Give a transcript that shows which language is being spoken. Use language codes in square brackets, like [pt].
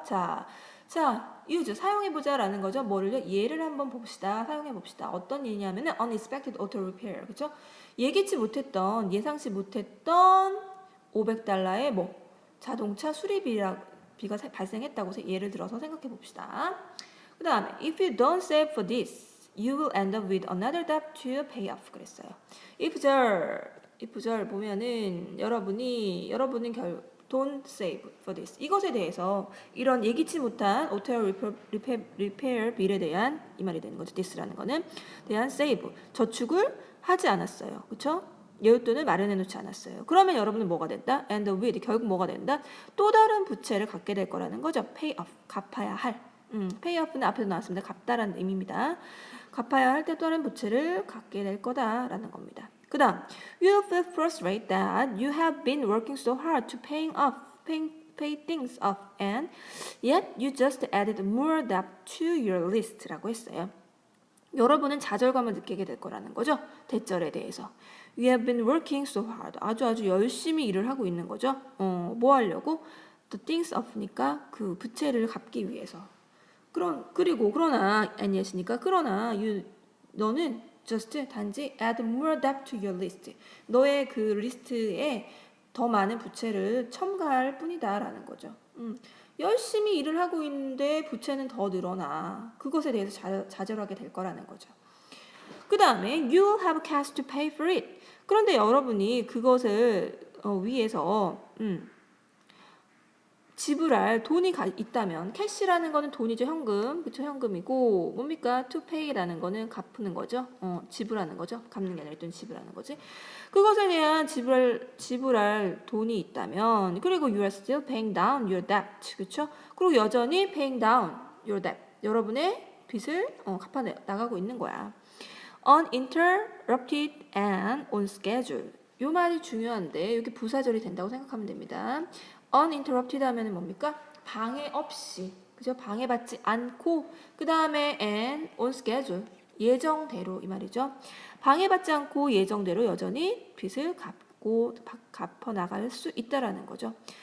[ko] 자, use, 사용해보자라는 거죠. 뭐를요? 예를 한번 봅시다. 사용해봅시다. 어떤 일이냐면은 [en] unexpected auto repair, [ko] 그죠? 예기치 못했던, 예상치 못했던 $500의 자동차 수리비가 발생했다고 예를 들어서 생각해 봅시다. 그 다음에 [en] if you don't save for this, you will end up with another debt to pay off [ko] 그랬어요. if 절 보면은 여러분은 [en] don't save for this [ko] 이것에 대해서 이런 예기치 못한 auto repair 빌에 대한 이 말이 되는 거죠. this라는 거는 대한 save 저축을 하지 않았어요. 그렇죠? 여윳돈을 마련해 놓지 않았어요. 그러면 여러분은 뭐가 된다? [en] And with [ko] 결국 뭐가 된다? 또 다른 부채를 갖게 될 거라는 거죠. pay off 갚아야 할. pay off는 앞에서 나왔습니다. 갚다라는 의미입니다. 갚아야 할 때 또 다른 부채를 갖게 될 거다라는 겁니다. [en] 그 다음 You feel frustrated that you have been working so hard to pay things off and yet you just added more debt to your list라고 [ko] 했어요. 여러분은 좌절감을 느끼게 될 거라는 거죠. 대절에 대해서. [en] You have been working so hard. [ko] 아주 열심히 일을 하고 있는 거죠. 뭐 하려고? [en] The things off [ko] 니까 그 부채를 갚기 위해서. 그러나 아니었으니까 그러나 너는 [en] just [ko] 단지 [en] add more debt to your list. [ko] 너의 그 리스트에 더 많은 부채를 첨가할 뿐이다라는 거죠. 열심히 일을 하고 있는데 부채는 더 늘어나. 그것에 대해서 좌절하게 될 거라는 거죠. 그 다음에 [en] you have cash to pay for it. [ko] 그런데 여러분이 그것을 위해서 지불할 돈이 있다면 캐시라는 거는 돈이죠. 현금. 그쵸? 현금이고 뭡니까? to pay라는 거는 갚는 거죠. 지불하는 거죠. 갚는 게 아니라 돈 지불하는 거지. 그것에 대한 지불할 돈이 있다면 그리고 [en] you are still paying down your debt. [ko] 그쵸? 그리고 여전히 [en] paying down your debt. [ko] 여러분의 빚을 갚아 나가고 있는 거야. [en] uninterrupted and on schedule. [ko] 요 말이 중요한데 여기 부사절이 된다고 생각하면 됩니다. uninterrupted 하면은 뭡니까? 방해 없이, 그죠? 방해받지 않고, 그 다음에 and on schedule, 예정대로 이 말이죠. 방해받지 않고 예정대로 여전히 빚을 갚아 나갈 수 있다라는 거죠.